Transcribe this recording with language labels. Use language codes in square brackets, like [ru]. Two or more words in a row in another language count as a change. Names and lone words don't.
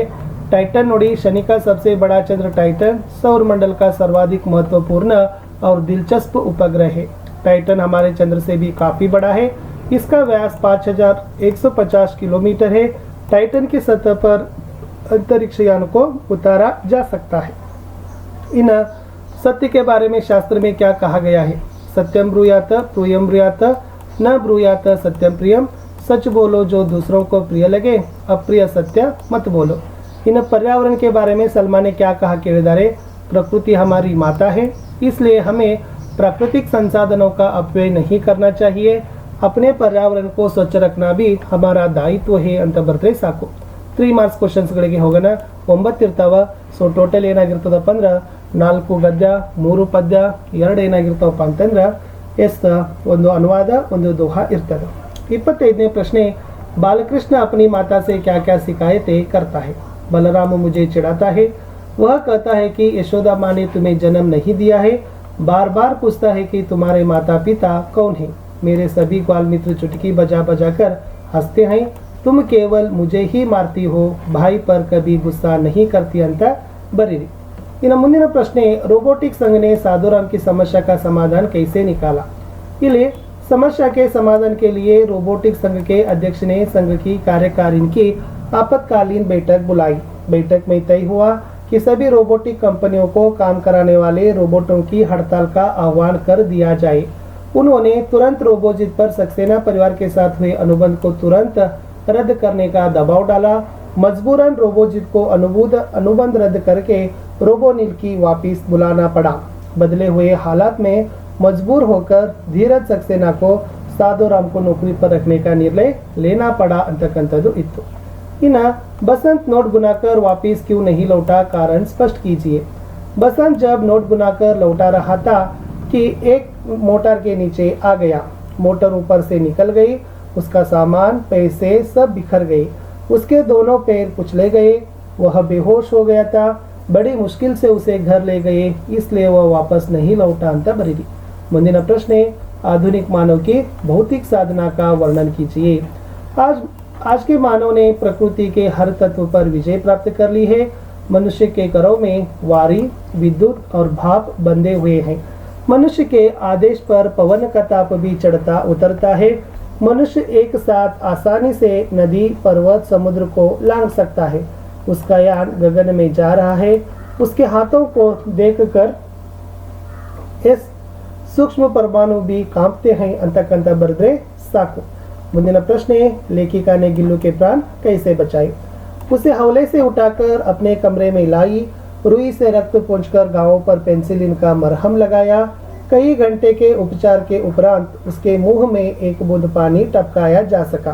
[hi] टाइटन नोड़ी शनि का सबसे बड़ा चंद्र टाइटन सौर मंडल का सर्वाधिक महत्वपूर्ण और दिलचस्प उपग्रह है. टाइटन हमारे चंद्र से भी काफी बड़ा है. इसका व्यास 5150 किलोमीटर है. टाइटन की सतह पर अंतरिक्ष यान को उतारा जा सकता है. इन सत्य के बारे में शास्त्र में क्या कहा गया है? [sa] सत्यम ब्रूयात प्रियम ब्रूयात न ब्रूयात सत्यम प्रियम. [hi] सच बोलो जो दूसरों को प्रिय लगे, अप्रिय सत्य मत बोलो. इन पर्यावरण के बारे में सलमान ने क्या कहा? केदारे प्रकृति हमारी माता है, इसलिए हमें प्राकृतिक संसाधनों का अपव्यय नहीं करना चाहिए. अपने पर्यावरण को स्वच्छ रखना भी हमारा दायित्व है [kn] ಅಂತ ಬರ್ತ್ರೆ ಸಾಕು. 3 ಮಾರ್ಕ್ಸ್ ಕ್ವೆಶ್ಚನ್ಸ್ಗಳಿಗೆ ಹೋಗೋಣ. 9 ಇರ್ತಾವ. ಸೊ ಟೋಟಲ್ ಏನಾಗಿರ್ತದಪ್ಪ ಅಂದ್ರೆ 4 ಗದ್ಯ 3 ಪದ್ಯ 2 ಏನಾಗಿರ್ತಾವಪ್ಪ ಅಂತಂದ್ರೆ ಒಂದು ಅನುವಾದ ಒಂದು ದೋಹಾ ಇರ್ತದೆ. 25ನೇ ಪ್ರಶ್ನೆ, [hi] बालकृष्ण अपनी माता से क्या क्या शिकायतें करता है? बलराम मुझे चिढ़ाता है. वह कहता है कि यशोदा माँ ने तुम्हें जन्म नहीं दिया है. बार बार पूछता है कि तुम्हारे माता पिता कौन हैं? मेरे सभी बाल मित्र चुटकी बजा बजा कर हंसते हैं. तुम केवल मुझे ही मारती हो, भाई पर कभी गुस्सा नहीं करती [kn] ಅಂತ ಬರೀರಿ. ಇನ್ನು ಮುಂದಿನ ಪ್ರಶ್ನೆ, [hi] रोबोटिक संघ ने साधुराम की समस्या का समाधान कैसे निकाला? ಇಲ್ಲಿ समस्या के समाधान के लिए रोबोटिक संघ के अध्यक्ष ने संघ की कार्यकारिणी की आपातकालीन बैठक बुलाई. बैठक में तय हुआ कि सभी रोबोटिक कंपनियों को काम कराने वाले रोबोटों की हड़ताल का आह्वान कर दिया जाए. उन्होंने तुरंत रोबोजित पर सक्सेना परिवार के साथ हुए अनुबंध को तुरंत रद्द करने का दबाव डाला. मजबूरन रोबोजित को अनुबंध रद्द करके रोबोनिल की वापिस बुलाना पड़ा. बदले हुए हालात में मजबूर होकर धीरज सक्सेना को साधुराम को नौकरी पर रखने का निर्णय लेना पड़ा [kn] ಅಂತಕ್ಕಂಥದ್ದು ಇತ್ತು. [hi] इना बसंत नोट बुनाकर वापिस क्यों नहीं लौटा? कारण स्पष्ट कीजिए. बसंत जब नोट बुनाकर लौटा रहा था कि एक मोटर के नीचे आ गया. मोटर ऊपर से निकल गई. उसका सामान पैसे सब बिखर गए. उसके दोनों पैर कुचले गए. वह बेहोश हो गया था. बड़ी मुश्किल से उसे घर ले गए, इसलिए वह वापस नहीं लौटा [kn] ಅಂತ ಬರೀರಿ. ಮುಂದಿನ ಪ್ರಶ್ನೆ, [hi] आधुनिक मानव की भौतिक साधना का वर्णन कीजिए. आज के मानव ने प्रकृति के हर तत्व पर विजय प्राप्त कर ली है. मनुष्य के करों में वारी, विद्युत और भाप बंधे हुए हैं. मनुष्य के आदेश पर पवन का ताप भी चढ़ता उतरता है. मनुष्य एक साथ आसानी से नदी, पर्वत, समुद्र को लांघ सकता है. उसका यान गगन में जा रहा है. उसके हाथों को देखकर इस सूक्ष्म परमाणु भी कांपते हैं [kn] ಅಂತಕ್ಕಂಥ ಬರೆದ್ರೆ ಸಾಕು. ಮುಂದಿನ ಪ್ರಶ್ನೆ, [hi] लेखिका ने गिल्लू के प्राण कैसे बचाए? उसे हौले से उठाकर अपने कमरे में लाई. रुई से रक्त पोंछकर गांवों पर पेंसिलिन का मरहम लगाया. कई घंटे के उपचार के उपरांत उसके मुंह में एक बूंद पानी टपकाया जा सका.